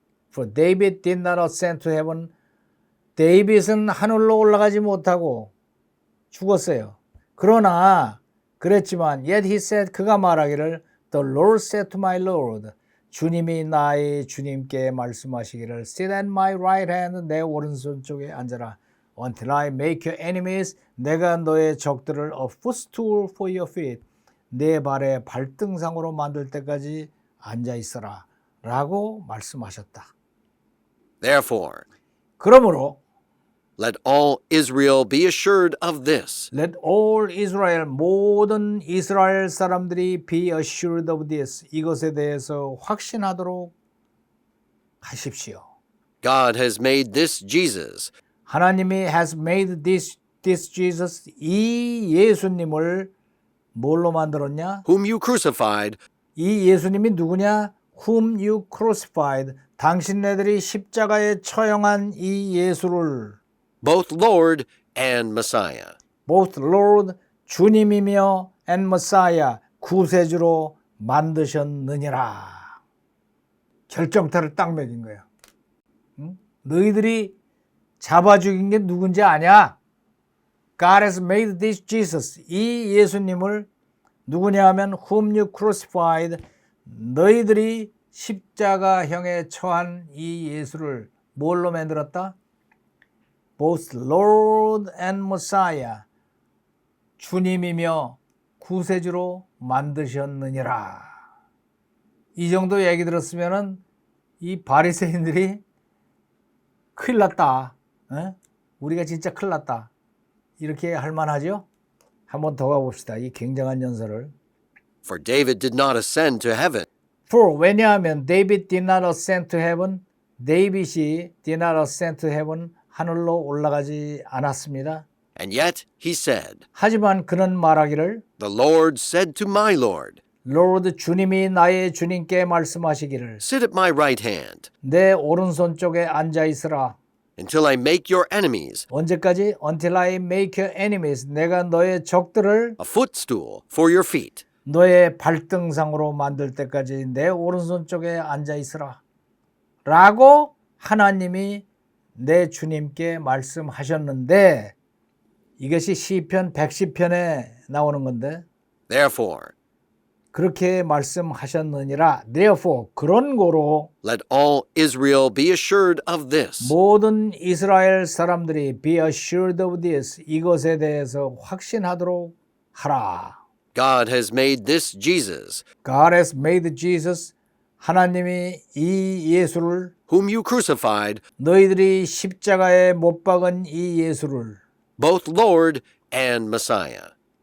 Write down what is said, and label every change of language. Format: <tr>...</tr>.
<en>For David did not ascend to heaven.</en> <ko>데이빗은 하늘로 올라가지 못하고 죽었어요. 그러나 그랬지만</ko> <en>yet he said,</en> <ko>그가 말하기를</ko> <en>The Lord said to my Lord,</en> <ko>주님이 나의 주님께 말씀하시기를</ko> <en>sit at my right hand,</en> <ko>내 오른손 쪽에 앉아라.</ko> <en>Until I make your enemies,</en> <ko>내가 너의 적들을</ko> <en>a footstool for your feet,</en> <ko>내 발의 발등상으로 만들 때까지 앉아 있어라 라고 말씀하셨다.</ko> <en>Therefore,</en> <ko>그러므로</ko> <en>let all Israel be assured of this. Let all Israel,</en> <ko>모든 이스라엘 사람들이</ko> <en>be assured of this,</en> <ko>이것에 대해서 확신하도록 하십시오.</ko> <en>God has made this Jesus,</en> <ko>하나님이</ko> <en>has made this Jesus,</en> <ko>이 예수님을 뭘로 만들었냐?</ko> <en>whom you crucified,</en> <ko>이 예수님이 누구냐?</ko> <en>Whom you crucified,</en> <ko>당신네들이 십자가에 처형한 이 예수를</ko> <en>both Lord and Messiah. both Lord,</en> <ko>주님이며</ko> <en>and Messiah,</en> <ko>구세주로 만드셨느니라. 결정타를 딱 매긴 거야. 응? 너희들이 잡아 죽인 게 누군지 아냐?</ko> <en>God has made this Jesus,</en> <ko>이 예수님을 누구냐 하면</ko> <en>whom you crucified,</en> <ko>너희들이 십자가형에 처한 이 예수를 뭘로 만들었다?</ko> <en>Both Lord and Messiah,</en> <ko>주님이며 구세주로 만드셨느니라. 이 정도 얘기 들었으면은 이 바리새인들이 큰일 났다. 에? 우리가 진짜 큰일 났다. 이렇게 할 만하죠? 한번 더 가봅시다. 이 굉장한 연설을.</ko> <en>For David did not ascend to heaven, For,</en> <ko>왜냐하면</ko> <en>David did not ascend to heaven,</en> <ko>데이빗이</ko> <en>did not ascend to heaven,</en> <ko>하늘로 올라가지 않았습니다.</ko> <en>And yet he said,</en> <ko>하지만 그는 말하기를</ko> <en>The Lord said to my Lord,</en> <ko>Lord, 주님이 나의 주님께 말씀하시기를</ko> <en>Sit at my right hand,</en> <ko>내 오른손 쪽에 앉아 있으라.</ko> <en>until I make your enemies</en> <ko>언제까지?</ko> <en>Until I make your enemies.</en> <ko>내가 너의 적들을 a footstool for your feet. 너의 발등상으로 만들 때까지 내 오른손 쪽에 앉아 있으라. 라고 하나님이 내 주님께 말씀하셨는데 이것이 시편 110편에 나오는 건데</ko> <en>Therefore,</en> <ko>그렇게 말씀하셨느니라.</ko> <en>Therefore,</en> <ko>그런 거로</ko> <en>let all Israel be assured of this.</en> <ko>모든 이스라엘 사람들이</ko> <en>be assured of this.</en> <ko>이것에 대해서 확신하도록 하라.</ko> <en>God has made this Jesus, God has made Jesus.</en> <ko>하나님이 이 예수를</ko> <en>whom you crucified,</en> <ko>너희들이 십자가에 못 박은 이 예수를</ko> <en>both Lord and Messiah.</en>